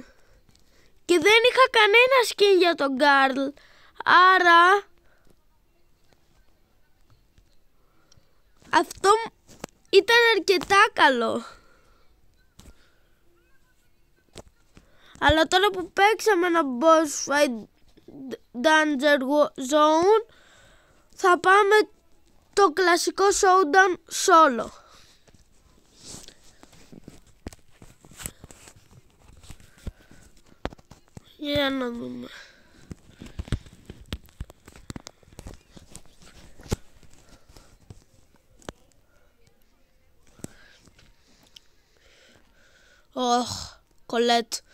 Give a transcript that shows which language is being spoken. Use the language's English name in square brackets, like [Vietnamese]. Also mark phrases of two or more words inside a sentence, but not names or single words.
[Greek] Και δεν είχα κανένα skin για τον Garl. Άρα αυτό ήταν αρκετά καλό. Αλλά τώρα που παίξαμε ένα boss fight danger zone, θα πάμε το κλασικό showdown solo. Για να δούμε. Κολέτ.